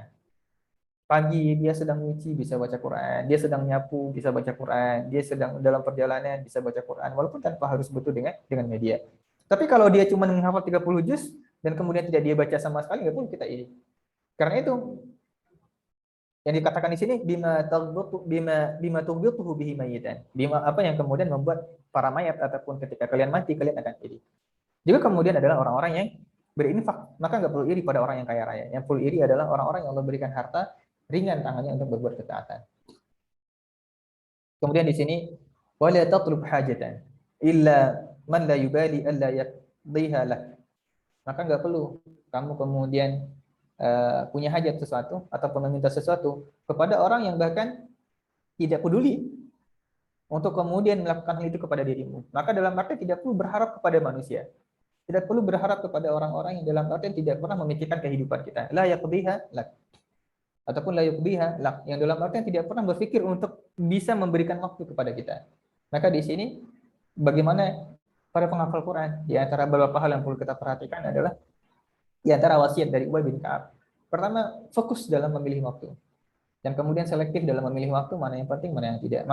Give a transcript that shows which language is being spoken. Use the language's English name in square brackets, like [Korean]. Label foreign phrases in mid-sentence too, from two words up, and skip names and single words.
[Indonesian] Pagi dia sedang nyuci bisa baca Quran, dia sedang nyapu bisa baca Quran, dia sedang dalam perjalanan bisa baca Quran, walaupun tanpa harus butuh dengan media. Tapi kalau dia cuma menghafal 30 juz dan kemudian tidak dia baca sama sekali, nggak perlu kita iri. Karena itu yang dikatakan di sini [Arabic] بما تغبطه به ميتا. [Indonesian] Bima apa yang kemudian membuat para mayat ataupun ketika kalian mati kalian akan iri. Juga kemudian adalah orang-orang yang berinfak, maka nggak perlu iri pada orang yang kaya raya. Yang perlu iri adalah orang-orang yang Allah berikan harta ringan tangannya untuk berbuat ketaatan. Kemudian di sini [Arabic] ولا تطلب حاجة إلا من لا يبالي ألا يقضيها لك. [Indonesian] Maka enggak perlu kamu kemudian punya hajat sesuatu ataupun meminta sesuatu kepada orang yang bahkan tidak peduli untuk kemudian melakukan hal itu kepada dirimu. Maka dalam arti tidak perlu berharap kepada manusia. Tidak perlu berharap kepada orang-orang yang dalam arti tidak pernah memikirkan kehidupan kita. [Arabic] لا يقضيها لك. Ataupun لا يقضيها لك, [Indonesian] yang dalam artian tidak pernah berpikir untuk bisa memberikan waktu kepada kita. Maka di sini bagaimana para penghafal Quran, di antara beberapa hal yang perlu kita perhatikan adalah di antara wasiat dari Ubay bin Ka'ab. Pertama, fokus dalam memilih waktu. Dan kemudian selektif dalam memilih waktu, mana yang penting, mana yang tidak.